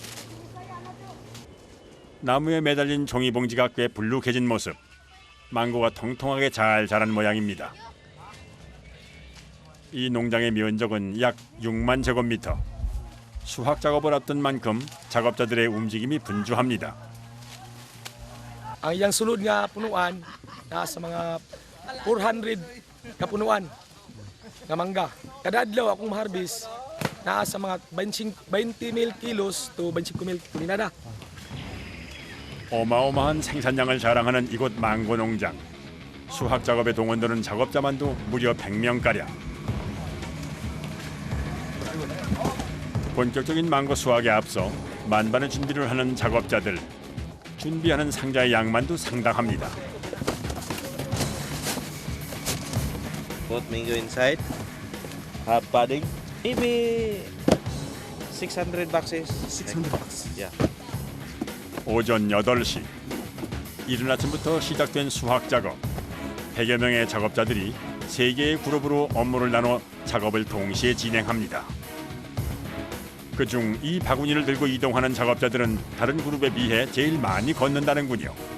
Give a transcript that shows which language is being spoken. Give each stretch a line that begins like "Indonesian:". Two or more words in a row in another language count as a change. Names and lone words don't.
Korean: 나무에 매달린 종이봉지가 꽤 불룩해진 모습. 망고가 통통하게 잘 자란 모양입니다. 이 농장의 면적은 약 6만 제곱미터. 수확 작업을 앞둔 만큼 작업자들의 움직임이 분주합니다.
Cebuano: Ang iyang sulod nga punuan nasa mga 400 ka punuan nga mangga. Kada adlaw akong maharbis nasa mga 20,000 kilos to 25,000 tonelada.
Korean: 어마어마한 생산량을 자랑하는 이곳 망고 농장. 수확 작업에 동원되는 작업자만도 무려 100명가량. 본격적인 망고 수확에 앞서 만반의 준비를 하는 작업자들. 준비하는 상자의 양만도 상당합니다.
English: Both mango inside. Have padding. Maybe 600 boxes. 600 boxes. Yeah.
Korean: 오전 8시. 이른 아침부터 시작된 수확 작업. 100여 명의 작업자들이 3개의 그룹으로 업무를 나눠 작업을 동시에 진행합니다. 그중 이 바구니를 들고 이동하는 작업자들은 다른 그룹에 비해 제일 많이 걷는다는군요.